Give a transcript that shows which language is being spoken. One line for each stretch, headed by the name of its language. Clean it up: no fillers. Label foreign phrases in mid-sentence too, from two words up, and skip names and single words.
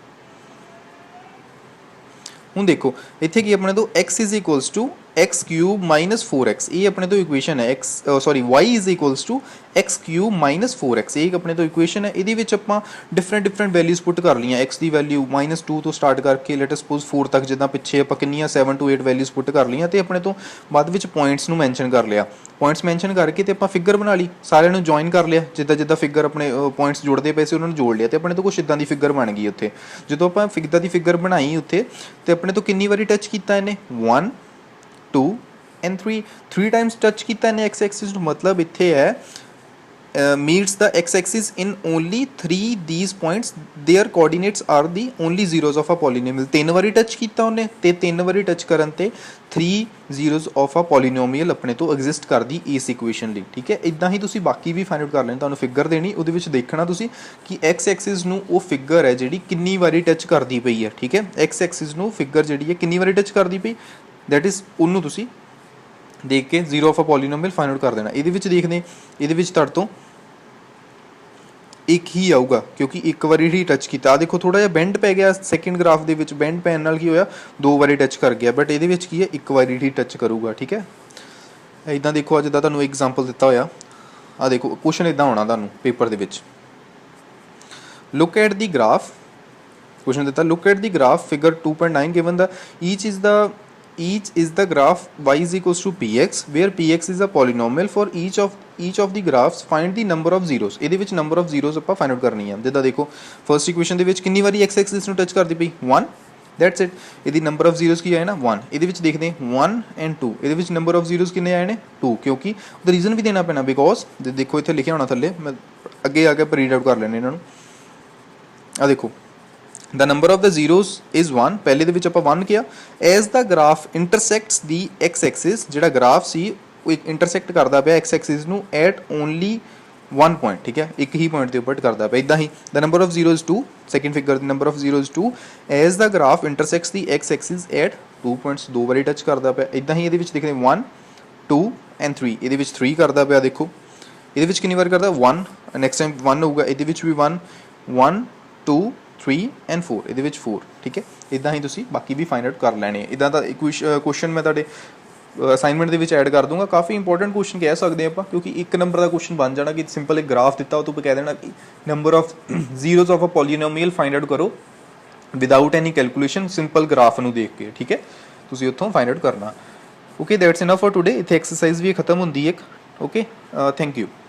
Punjabi: ਹੁਣ ਦੇਖੋ ਇੱਥੇ ਕੀ ਆਪਣੇ ਤੋਂ x x³ - 4x ਇਹ ਆਪਣੇ ਤੋਂ ਇਕੁਏਸ਼ਨ ਹੈ y x³ - 4x ਇਹ ਆਪਣੇ ਤੋਂ ਇਕੁਏਸ਼ਨ ਹੈ ਇਹਦੇ ਵਿੱਚ ਆਪਾਂ
English: different values put
Punjabi: ਕਰ ਲਈਆਂ x ਦੀ ਵੈਲਿਊ -2 ਤੋਂ ਸਟਾਰਟ ਕਰਕੇ
English: let suppose
Punjabi: 4 ਤੱਕ ਜਿੱਦਾਂ ਪਿੱਛੇ ਆਪਾਂ ਕਿੰਨੀਆਂ 7 to 8
English: values put
Punjabi: ਕਰ ਲਈਆਂ ਤੇ ਆਪਣੇ ਤੋਂ ਬਾਅਦ ਵਿੱਚ ਪੁਆਇੰਟਸ ਨੂੰ ਮੈਂਸ਼ਨ ਕਰ ਲਿਆ
English: points mention
Punjabi: ਕਰਕੇ ਤੇ ਆਪਾਂ ਫਿਗਰ ਬਣਾ ਲਈ ਸਾਰਿਆਂ ਨੂੰ ਜੁਆਇਨ ਕਰ ਲਿਆ ਜਿੱਦਾਂ ਫਿਗਰ ਆਪਣੇ ਪੁਆਇੰਟਸ ਜੁੜਦੇ ਪਏ ਸੀ ਉਹਨਾਂ ਨੂੰ ਜੋੜ ਲਿਆ ਤੇ ਆਪਣੇ ਤੋਂ ਕੁਛ ਇਦਾਂ ਦੀ ਫਿਗਰ ਬਣ ਗਈ ਉੱਥੇ ਜਦੋਂ ਆਪਾਂ ਫਿਗਰ ਦੀ ਫਿਗਰ ਬਣਾਈ ਉੱਥੇ ਤੇ ਆਪਣੇ ਤੋਂ ਕਿੰਨੀ ਵਾਰੀ ਟੱਚ ਕੀਤਾ ਇਹਨੇ
English: 1 2 and 3 times touch
Punjabi: ਕੀਤਾ ਇਹਨੇ
English: x axis
Punjabi: ਨੂੰ ਮਤਲਬ ਇੱਥੇ ਹੈ
English: meets the x axis in only 3 these points their coordinates are the only zeros of a polynomial
Punjabi: 3 ਵਾਰੀ ਟੱਚ ਕੀਤਾ ਉਹਨੇ ਤੇ 3 ਵਾਰੀ ਟੱਚ ਕਰਨ ਤੇ
English: 3 zeros of a polynomial
Punjabi: ਆਪਣੇ ਤੋਂ ਐਗਜ਼ਿਸਟ ਕਰਦੀ ਇਸ ਇਕੁਏਸ਼ਨ ਲਈ ਠੀਕ ਹੈ ਇਦਾਂ ਹੀ ਤੁਸੀਂ ਬਾਕੀ ਵੀ
English: find out
Punjabi: ਕਰ ਲੈਣ ਤੁਹਾਨੂੰ ਫਿਗਰ ਦੇਣੀ ਉਹਦੇ ਵਿੱਚ ਦੇਖਣਾ ਤੁਸੀਂ ਕਿ
English: x axis
Punjabi: ਨੂੰ ਉਹ ਫਿਗਰ ਹੈ ਜਿਹੜੀ ਕਿੰਨੀ ਵਾਰੀ ਟੱਚ ਕਰਦੀ ਪਈ ਹੈ ਠੀਕ ਹੈ
English: x axis
Punjabi: ਨੂੰ ਫਿਗਰ ਜਿਹੜੀ ਹੈ ਕਿੰਨੀ ਵਾਰੀ ਟੱਚ ਕਰਦੀ ਪਈ
English: that is
Punjabi: ਉਹਨੂੰ ਤੁਸੀਂ ਦੇਖ ਕੇ
English: zero of a polynomial find out
Punjabi: ਕਰ ਦੇਣਾ ਇਹਦੇ ਵਿੱਚ ਦੇਖਦੇ ਇਹਦੇ ਵਿੱਚ ਤੁਹਾਡੇ ਤੋਂ ਇੱਕ ਹੀ ਆਊਗਾ ਕਿਉਂਕਿ ਇੱਕ ਵਾਰੀ ਹੀ ਟੱਚ ਕੀਤਾ ਆ ਦੇਖੋ ਥੋੜਾ ਜਿਹਾ ਬੈਂਡ ਪੈ ਗਿਆ
English: second graph
Punjabi: ਦੇ ਵਿੱਚ ਬੈਂਡ ਪੈਣ ਨਾਲ ਕੀ ਹੋਇਆ 2 ਵਾਰੀ ਟੱਚ ਕਰ ਗਿਆ ਬਟ ਇਹਦੇ ਵਿੱਚ ਕੀ ਹੈ ਇੱਕ ਵਾਰੀ ਹੀ ਟੱਚ ਕਰੂਗਾ ਠੀਕ ਹੈ ਇਦਾਂ ਦੇਖੋ ਅੱਜ ਦਾ ਤੁਹਾਨੂੰ ਐਗਜ਼ਾਮਪਲ ਦਿੱਤਾ ਹੋਇਆ ਆ ਦੇਖੋ ਕੁਐਸਚਨ ਇਦਾਂ ਹੋਣਾ ਤੁਹਾਨੂੰ ਪੇਪਰ ਦੇ ਵਿੱਚ
English: look at the graph
Punjabi: ਕੁਐਸਚਨ ਦਿੱਤਾ
English: look at the graph figure 2.9 given
Punjabi: ਦਾ
English: each is the graph y is equals to px where px is a polynomial for each of the graphs find the number of zeros
Punjabi: ਇਹਦੇ ਵਿੱਚ
English: number of zeros
Punjabi: ਆਪਾਂ
English: find out
Punjabi: ਕਰਨੀ ਹੈ ਜਿੱਦਾਂ ਦੇਖੋ
English: first equation
Punjabi: ਦੇ ਵਿੱਚ ਕਿੰਨੀ ਵਾਰੀ
English: x axis
Punjabi: ਨੂੰ ਟੱਚ ਕਰਦੀ ਪਈ 1
English: that's it
Punjabi: ਇਹਦੀ
English: number of zeros
Punjabi: ਕੀ ਆਇਆ ਨਾ 1 ਇਹਦੇ ਵਿੱਚ ਦੇਖਦੇ ਹਾਂ 1 and 2 ਇਹਦੇ ਵਿੱਚ
English: number of zeros
Punjabi: ਕਿੰਨੇ ਆਏ ਨੇ 2 ਕਿਉਂਕਿ ਉਹਦਾ ਰੀਜ਼ਨ ਵੀ ਦੇਣਾ ਪੈਣਾ ਬਿਕੋਜ਼ ਦੇਖੋ ਇੱਥੇ ਲਿਖਿਆ ਹੋਣਾ ਥੱਲੇ ਮੈਂ ਅੱਗੇ ਆ ਕੇ
English: read out
Punjabi: ਕਰ ਲੈਣੇ ਇਹਨਾਂ ਨੂੰ ਆ ਦੇਖੋ
English: the number of the zeros is 1
Punjabi: ਪਹਿਲੇ ਦੇ ਵਿੱਚ ਆਪਾਂ 1 ਕਿਹਾ
English: as the graph intersects the x axis
Punjabi: ਜਿਹੜਾ ਗ੍ਰਾਫ ਸੀ ਉਹ ਇੰਟਰਸੈਕਟ ਕਰਦਾ ਪਿਆ
English: x axis
Punjabi: ਨੂੰ
English: at only 1 point
Punjabi: ਠੀਕ ਹੈ ਇੱਕ ਹੀ ਪੁਆਇੰਟ ਦੇ ਉੱਪਰ ਕਰਦਾ ਪਿਆ ਇਦਾਂ ਹੀ
English: the number of zeros 2 second figure the number of zeros 2 as the graph intersects the x axis at 2 points
Punjabi: ਦੋ ਵਾਰੀ ਟੱਚ ਕਰਦਾ ਪਿਆ ਇਦਾਂ ਹੀ ਇਹਦੇ ਵਿੱਚ ਦੇਖਦੇ 1 2 and 3 ਇਹਦੇ ਵਿੱਚ 3 ਕਰਦਾ ਪਿਆ ਦੇਖੋ ਇਹਦੇ ਵਿੱਚ ਕਿੰਨੀ ਵਾਰ ਕਰਦਾ 1
English: next time
Punjabi: 1 ਹੋਊਗਾ ਇਹਦੇ ਵਿੱਚ ਵੀ 1 2 3 and 4 ਇਹਦੇ ਵਿੱਚ 4 ਠੀਕ ਹੈ ਇਦਾਂ ਹੀ ਤੁਸੀਂ ਬਾਕੀ ਵੀ
English: find out
Punjabi: ਕਰ ਲੈਣੇ ਇਦਾਂ ਦਾ ਕੁਐਸਚਨ ਮੈਂ ਤੁਹਾਡੇ ਅਸਾਈਨਮੈਂਟ ਦੇ ਵਿੱਚ ਐਡ ਕਰ ਦੂੰਗਾ ਕਾਫੀ
English: important question
Punjabi: ਕਹਿ ਸਕਦੇ ਆਪਾਂ ਕਿਉਂਕਿ ਇੱਕ ਨੰਬਰ ਦਾ ਕੁਐਸਚਨ ਬਣ ਜਾਣਾ ਕਿ ਸਿੰਪਲ ਇੱਕ ਗ੍ਰਾਫ ਦਿੱਤਾ ਉਹ ਤੋਂ ਕਹਿ ਦੇਣਾ ਕਿ
English: number of zeros of a polynomial find out
Punjabi: ਕਰੋ
English: without any calculation simple graph
Punjabi: ਨੂੰ ਦੇਖ ਕੇ ਠੀਕ ਹੈ ਤੁਸੀਂ ਉੱਥੋਂ
English: find out
Punjabi: ਕਰਨਾ
English: okay that's enough for today
Punjabi: ਇੱਥੇ ਐਕਸਰਸਾਈਜ਼ ਵੀ ਖਤਮ ਹੁੰਦੀ ਇੱਕ
English: okay thank you